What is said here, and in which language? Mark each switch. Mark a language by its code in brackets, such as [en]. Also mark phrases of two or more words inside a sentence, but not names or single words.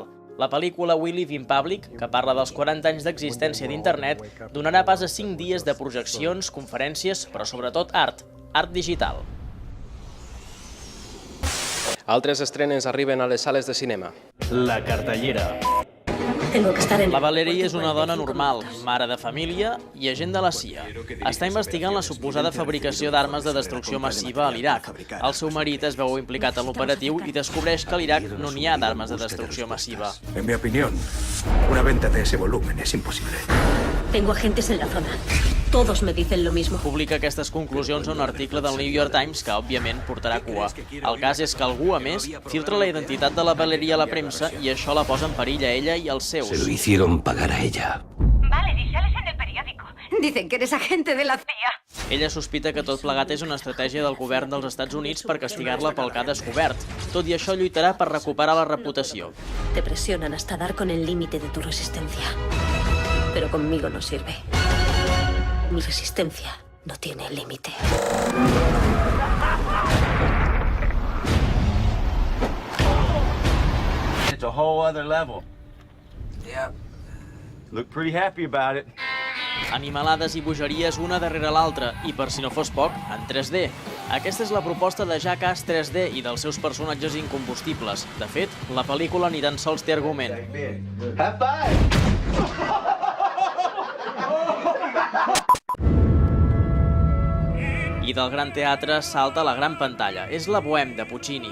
[ca] La pel·lícula We Live in Public, que parla dels 40 anys d'existència d'Internet, donarà pas a 5 dies de projeccions, conferències, però sobretot art digital. Altres estrenes arriben a les sales de cinema. La cartellera. [es] Tengo que estar en... [ca] La Valerie és una dona normal, mare de família i agent de la CIA. Està investigant la suposada fabricació d'armes de destrucció massiva a l'Iraq. El seu marit es veu implicat en l'operatiu i descobreix que a l'Iraq no n'hi ha d'armes de destrucció massiva. [es] En mi opinión, una venta de ese volumen es imposible. Tengo agentes en la zona. Todos me dicen lo mismo. [ca] Publica aquestes conclusions a un article del New York Times que, òbviament, portarà cua. El cas és que algú, a més, filtra la identitat de la Valerie a la premsa i això la posa en perill a ella i als seus. [es] Se lo hicieron pagar a ella. Valerie, sales en el periódico. Dicen que eres agente de la CIA. [ca] Ella sospita que tot plegat és una estratègia del govern dels Estats Units per castigar-la pel que ha descobert. Tot i això, lluitarà per recuperar la reputació. [es] Te presionan hasta dar con el límite de tu resistencia. Pero conmigo no sirve. Mi resistencia no tiene límite. [en] It's a whole other level. Yeah. Look pretty happy about it. [ca] Animalades i bogeries una darrere l'altra, i per si no fos poc, en 3D. Aquesta és la proposta de Jackass 3D i dels seus personatges incombustibles. De fet, la pel·lícula ni tan sols té argument. [en] Have fun! [ca] I del gran teatre salta a la gran pantalla. És la Bohème de Puccini.